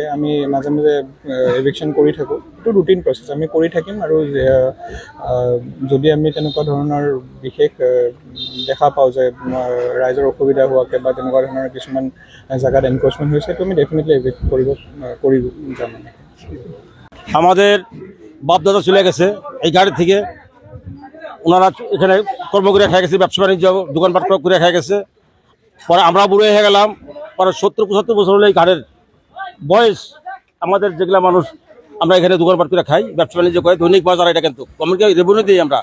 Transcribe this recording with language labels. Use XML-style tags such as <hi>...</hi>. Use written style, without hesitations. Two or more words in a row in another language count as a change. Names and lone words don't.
<as>আমি মাজে মাজে এভিকশ্যন কৰি থাকোঁ। এইটো</as> <en>routine process,</en> <as>আমি কৰি থাকিম। আৰু যদি আমি তেনেকুৱা ধৰণৰ বিশেষ দেখা পাওঁ যে ৰাইজৰ অসুবিধা হোৱাকে বা তেনেকুৱা ধৰণৰ কিছুমান জায়গাত এনক্ৰচমেন্ট হৈছে, তো আমি</as> <en>definitely evict</en> <as>কৰি যাম।</as> <bn>আমাদের বাপদাদা চলে গেছে এই গাড়ি থেকে, ওনারা এখানে কর্ম করে খেয়ে গেছে, ব্যবসা বাণিজ্য দোকানপাট করে খেয়ে গেছে। পরে আমরা বুড়ো হয়ে গেলাম। পরে 70-75 বছর হলে এই গাড়ির বয়স। আমাদের যেগুলা মানুষ আমরা এখানে দোকানপাট করে খাই, ব্যবসা বাণিজ্য করে, দৈনিক বাজার এটা কিন্তু গভর্নমেন্টকে রেভিনিউ দিই আমরা।</bn>